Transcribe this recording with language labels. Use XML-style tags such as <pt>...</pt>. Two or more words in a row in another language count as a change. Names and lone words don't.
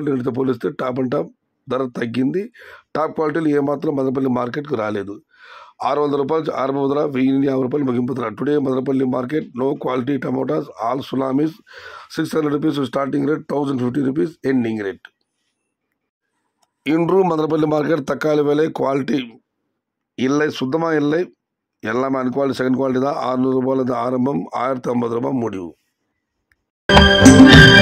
<te>నిన్నటితో పోలిస్తే</te> <en>top and top</en> <te>ధర తగ్గింది.</te> <en>top qualities</en> <te>ఏమాత్రం మదనపల్లి మార్కెట్కు రాలేదు. 600 రూపాయలు, 600, 1050 రూపాయలు ముగింపు ధర.</te> <en>Today Madanapalli market no quality tomatoes, all tsunamis. 600 rupees starting rate, 1050 rupees ending rate.</en> <ta>இன்று மதனப்பள்ளி மார்க்கெட் தக்காளி விலை குவாலிட்டி இல்லை, சுத்தமாக இல்லை. எல்லாமே அன்குவாலிட்டி,</ta> <en>second quality</en> <ta>தான். 600 ரூபாயிலிருந்து ஆரம்பம், 1050 ரூபாய் முடிவு.</ta>